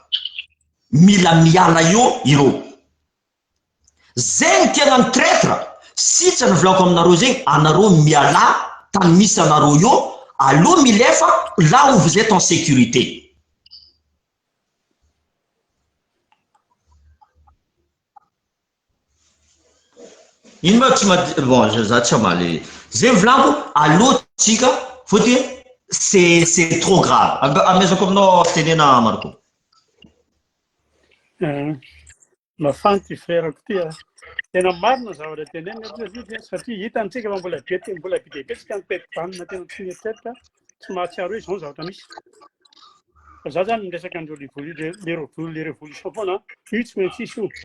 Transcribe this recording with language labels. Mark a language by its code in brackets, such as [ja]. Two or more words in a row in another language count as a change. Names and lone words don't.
[mg] Mila miala io ireo. Zegny tena ny traître. Sitrany volako aminareo zegny, anareo miala tany misy anareo io, aloha milefa [fr] là où vous êtes en sécurité. [mg] Ino ma tsy bon, za tsy amaly. Zay volako, aloha tsika, fôtony [fr] c'est trop grave. [mg] Amezako aminao tenena Marco. Mafanty frérako ty tena marina zavatra teneny satria hitantsika fa mbola be dia betsika ny peti-banina tena tsy mieritreritra tsy mahatsiaro hoe izao zavatra misy. Fa za zany miresaka andreo le révolution foana, io tsy maintsy isy io.